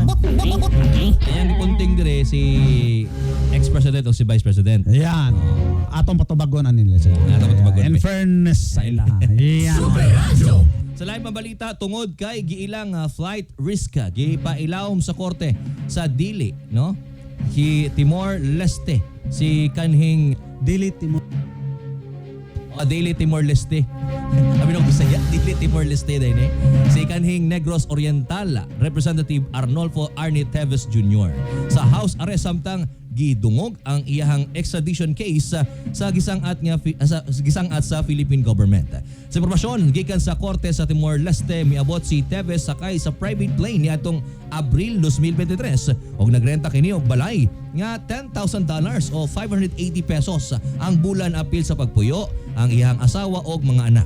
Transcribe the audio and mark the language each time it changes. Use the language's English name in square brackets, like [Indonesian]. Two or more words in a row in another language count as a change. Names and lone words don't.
[Cebuano] Kaya ang punting dire si ex-president o si vice president. Ayan. Atong patubagon nila sila. Atong patubagon. [English] In fairness [Cebuano] sa ila. Ayan. Sa laing pabalita, tungod kay giilang [English] flight risk [Cebuano] gipailawom sa korte sa Dili, no? Timor Leste. Si kanhing Dili Timor. Daily Timor-Leste. [Filipino] Sabi nung Bisaya, Daily Timor-Leste din [Cebuano] Si kanhing [Filipino] Negros Oriental, Representative Arnolfo Arnie Teves Jr. [Cebuano] Sa house arrest samtang gidungog ang iyahang [English] extradition case [Cebuano] sa gisangat sa [English] Philippine government. [Cebuano] Sa impormasyon gikan sa korte sa Timor-Leste, miabot si Teves sakay sa [English] private plane [Cebuano] niadtong Abril 2023 og nagrenta kini og balay nga $10,000 o 580 pesos ang bulan apil sa pagpuyo ang iyahang asawa og mga anak.